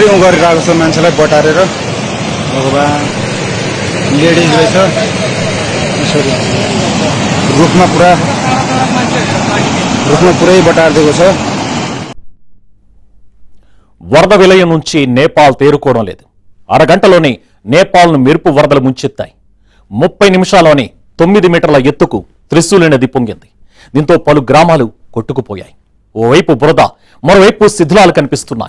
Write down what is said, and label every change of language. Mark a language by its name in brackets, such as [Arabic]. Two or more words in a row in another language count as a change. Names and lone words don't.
[Nepali] गरिरहेको छ, मान्छेलाई बटारेर भगवान लेडिज रहेछ यसरी रुखमा पुरै बटारिदिएको छ. [Telugu] వరద విలయం నుంచి నేపాల్ తేరుకోవడం లేదు. అరగంటలోనే నేపాల్ను మెరుపు వరదలు ముంచెత్తాయి. 30 నిమిషాల్లోనే 9 మీటర్ల ఎత్తుకు త్రిశూలి నది పొంగింది. దీంతో పలు గ్రామాలు కొట్టుకుపోయాయి. ఓవైపు బురద, మరోవైపు శిథిలాలు కనిపిస్తున్నాయి.